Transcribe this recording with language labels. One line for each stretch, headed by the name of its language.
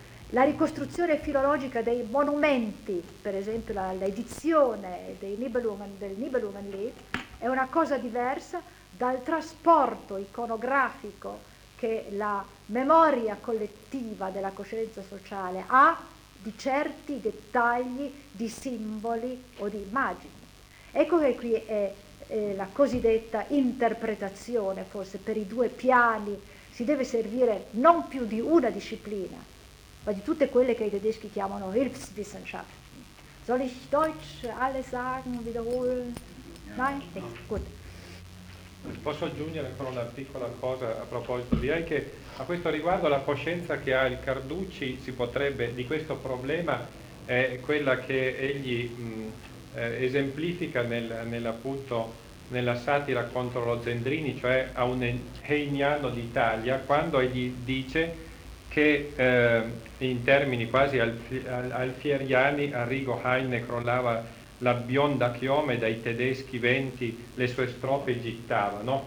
Italian: La ricostruzione filologica dei monumenti, per esempio l'edizione del Nibelungenlied, è una cosa diversa dal trasporto iconografico che la memoria collettiva della coscienza sociale ha di certi dettagli, di simboli o di immagini. Ecco che qui è la cosiddetta interpretazione, forse per i due piani, si deve servire non più di una disciplina, ma di tutte quelle che i tedeschi chiamano Hilfswissenschaften.
German: Soll ich Deutsch alles sagen, wiederholen? Nein? No. Gut.
Italian: Posso aggiungere ancora una piccola cosa a proposito? Direi che a questo riguardo la coscienza che ha il Carducci si potrebbe, di questo problema, è quella che egli esemplifica nella satira contro lo Zendrini, cioè a un Heiniano d'Italia, quando egli dice che in termini quasi alfieriani, Arrigo Heine crollava la bionda chiome, dai tedeschi venti le sue strofe gittava, no?